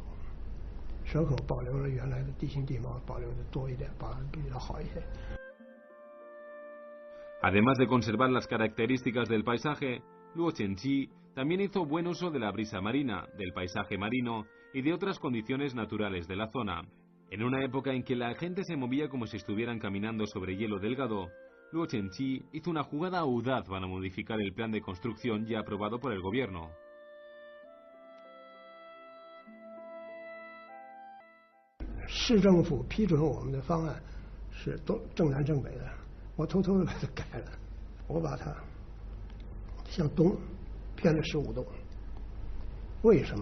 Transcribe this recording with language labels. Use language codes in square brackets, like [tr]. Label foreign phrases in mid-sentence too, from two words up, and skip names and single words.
[zh] 蛇口保留了原来的地形地貌，保留的多一点，保留比较好一些。 [es] Además de conservar las características del paisaje, Luo Chen-chi también hizo buen uso de la brisa marina, del paisaje marino y de otras condiciones naturales de la zona. En una época en que la gente se movía como si estuvieran caminando sobre hielo delgado, Luo Chen-chi hizo una jugada audaz para modificar el plan de construcción ya aprobado por el gobierno. [zh] 市政府批准我们的方案是都正南正北的，我偷偷的把它改了，我把它向东偏了15度。为什么？